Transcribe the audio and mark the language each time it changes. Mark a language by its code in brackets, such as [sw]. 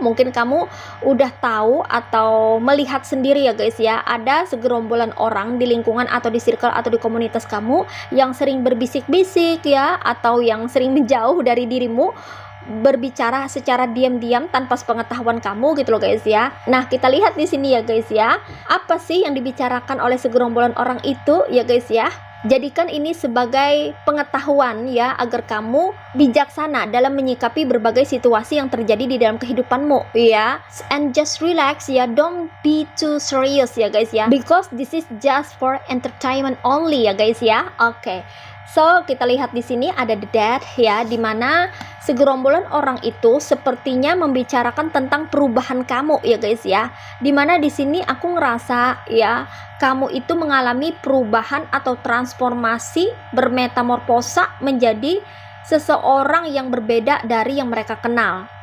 [id] Mungkin kamu udah tahu atau melihat sendiri ya guys ya, ada segerombolan orang di lingkungan atau di circle atau di komunitas kamu yang sering berbisik-bisik ya, atau yang sering menjauh dari dirimu, berbicara secara diam-diam tanpa sepengetahuan kamu gitu loh guys ya. Nah, kita lihat di sini ya guys ya, apa sih yang dibicarakan oleh segerombolan orang itu ya guys ya. Jadikan ini sebagai pengetahuan ya, agar kamu bijaksana dalam menyikapi berbagai situasi yang terjadi di dalam kehidupanmu ya. [en] And just relax ya, don't be too serious ya guys ya, because this is just for entertainment only ya guys ya. [id] Oke. So, kita lihat di sini ada the Death ya, dimana segerombolan orang itu sepertinya membicarakan tentang perubahan kamu ya guys ya. Dimana di sini aku ngerasa ya, kamu itu mengalami perubahan atau transformasi, bermetamorfosa menjadi seseorang yang berbeda dari yang mereka kenal.